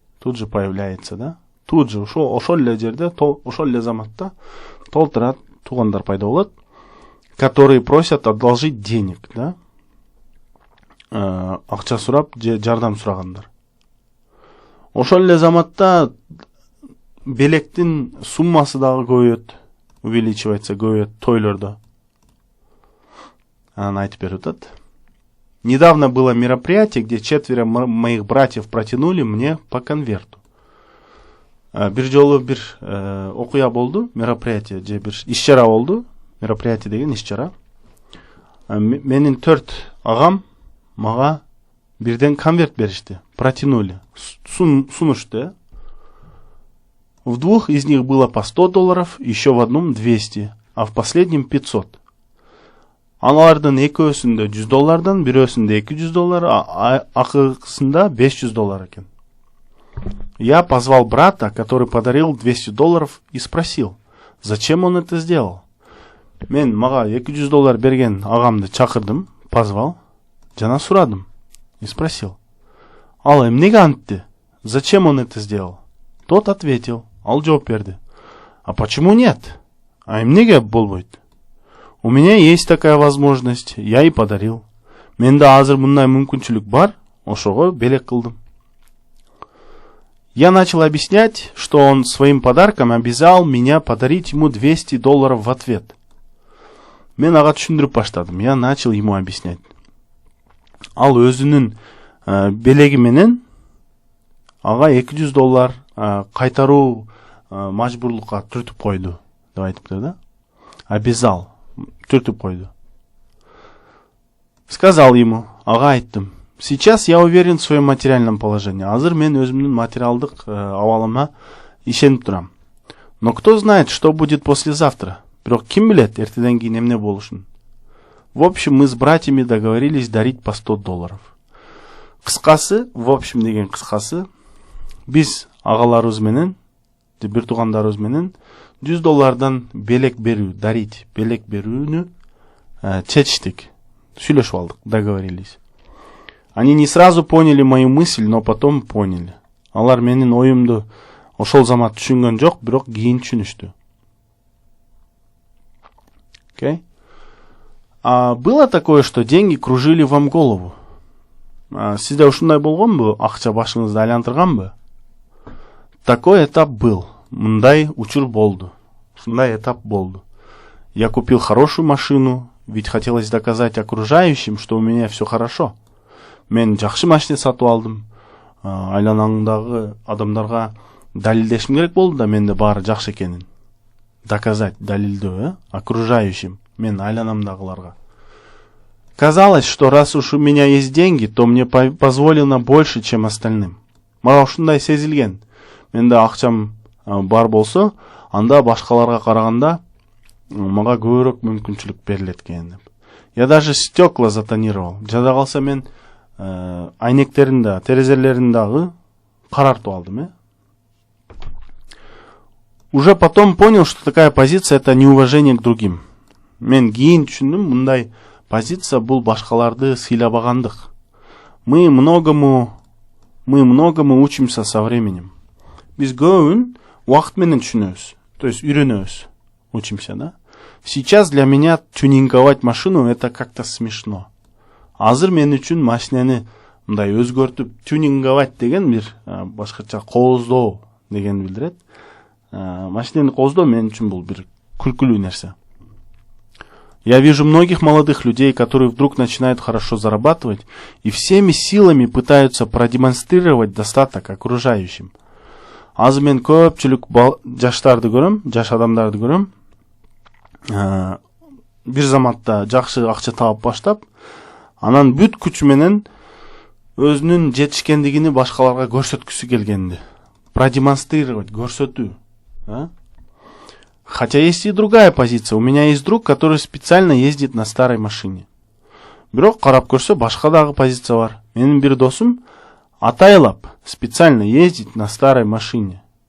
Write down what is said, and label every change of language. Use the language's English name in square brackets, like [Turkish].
[Russian] Тут же появляется, да? Тут же [Kyrgyz] ошол эле жерде, ошол эле заматта толтура туугандар пайда болот, [Russian] которые просят одолжить денег, да? [Kyrgyz] Акча сурап, жардам сурагандар. Ошол эле заматта белектин суммасы дагы көбөйөт, [Russian] увеличивается, [Kyrgyz] көбөйөт тойлордо. Она айтып берип атат. [Russian] Недавно было мероприятие, где 4 моих братьев протянули мне по конверту. [Kyrgyz] Бир жолу бир окуя болду, мероприятие же бир иш-чара болду. Мероприятие деген иш-чара. Менин 4 агам мага бирден конверт беришти, [Russian] протянули, [Kyrgyz] сунушты. [Russian] В 2 из них было по $100, еще в одном 200, а в последнем 500. [Kyrgyz] Алардын экөөсүндө $100, бирөөсүндө $200, акыркысында $500 экен. [Russian] Я позвал брата, который подарил $200, и спросил, зачем он это сделал. [Kyrgyz] Мен мага $200 берген агамды чакырдым, [Russian] позвал, [Kyrgyz] жана сурадым [Russian] и спросил, [Kyrgyz] ал эмнеге антты? [Russian] Зачем он это сделал? Тот ответил, [Kyrgyz] ал жооп берди. [Russian] А почему нет? [Kyrgyz] А эмнеге болбойт? [Russian] У меня есть такая возможность, я и подарил. [Kyrgyz] Менде азыр мындай мүмкүнчүлүк бар, ошого белек кылдым. [Russian] Я начал объяснять, что он своим подарком обязал меня подарить ему $200 в ответ. [Kyrgyz] Мен ага түшүндүрүп баштадым. [Russian] Я начал ему объяснять. [Kyrgyz] Ал өзүнүн белеги менен ага $200 кайтаруу мажбурлукка түртүп койду деп айтыптыр да. [Russian] Обязал, [Kyrgyz] түртүп койду. [Russian] Сказал ему, [Kyrgyz] ага айттым. [Russian] Сейчас я уверен в своем материальном положении. [Kyrgyz] Азыр мен өзүмдүн материалдык абалыма ишенип турам. [Russian] Но кто знает, что будет послезавтра? [Kyrgyz] Бирок ким билет, эртеден кийин эмне болушун? [Russian] В общем, мы с братьями договорились дарить по $100. [Kyrgyz] Кыскасы, [Russian] в общем [Kyrgyz] деген кыскасы, биз агаларыбыз менен, бир туугандарыбыз менен $100 белек берүү, [Russian] дарить, [Kyrgyz] белек берүүнү чечтик. Сүйлөшүп алдык, [Russian] договорились. Они не сразу поняли мою мысль, но потом поняли. [Kyrgyz] Алар менин оюмду ошол замат түшүнгөн жок, бирок кийин түшүнүштү. [English] Okay? [Russian] Было такое, что деньги кружили вам голову. [Kyrgyz] Сизде ушундай болгонбу? Акча башыңызды айлантырганбы? [Russian] Такой этап был. [Kyrgyz] Мындай учур болду. Ушундай этап болду. [Russian] Я купил хорошую машину, ведь хотелось доказать окружающим, что у меня все хорошо. [Kyrgyz] Мен жакшы машина сатып алдым. Айланаңдагы адамдарга далилдешим керек болду да менде баары жакшы экенин. [Russian] Доказать, [Kyrgyz] далилдөө, [Russian] окружающим, [Kyrgyz] мен айланамдагыларга. [Russian] Казалось, что раз уж у меня есть деньги, то мне позволено больше, чем остальным. [Kyrgyz] Мага ушундай сезилген. Менде акчам бар болсо, анда башкаларга караганда мага көбүрөөк мүмкүнчүлүк берилет экен деп. [Russian] Я даже стекла затонировал. [Kyrgyz] Жада калса мен айнектерин да, терезелерин дагы карартып алдым, [Russian] Уже потом понял, что такая позиция это неуважение к другим. [Kyrgyz] Мен кийин түшүндүм, мындай позиция бул башкаларды сыйлабагандык. [Russian] Мы многому учимся со временем. [Kyrgyz] Биз көбүн убакыт менен түшүнөбүз. [Russian] То есть [Kyrgyz] үйрөнөбүз. [Russian] Учимся, да? Сейчас для меня тюнинговать машину это как-то смешно. [Kyrgyz] Азыр мен үчүн машинени мындай өзгөртүп [Russian] тюнинговать [Kyrgyz] деген бир башкача кооздоо деген билдирет. Машинени кооздоо мен үчүн бул бир күлкүлүү нерсе. [Russian] Я вижу многих молодых людей, которые вдруг начинают хорошо зарабатывать и всеми силами пытаются продемонстрировать достаток окружающим. [Kyrgyz] Азыр мен көпчүлүк жаштарды көрөм, жаш адамдарды көрөм. Бир заматта жакшы акча таап баштап, анан бүт күчү менен өзүнүн жетишкендигини башкаларга көрсөткүсү келгенди. [Russian] Продемонстрировать, [Kyrgyz] көрсөтүү. [Russian] Хотя есть и другая позиция. У меня есть друг, который специально ездит на старой машине. [Kyrgyz] Бирок карап көрсө башка дагы позиция бар. Менин бир досум атайлап [Russian] специально ездит на старой машине.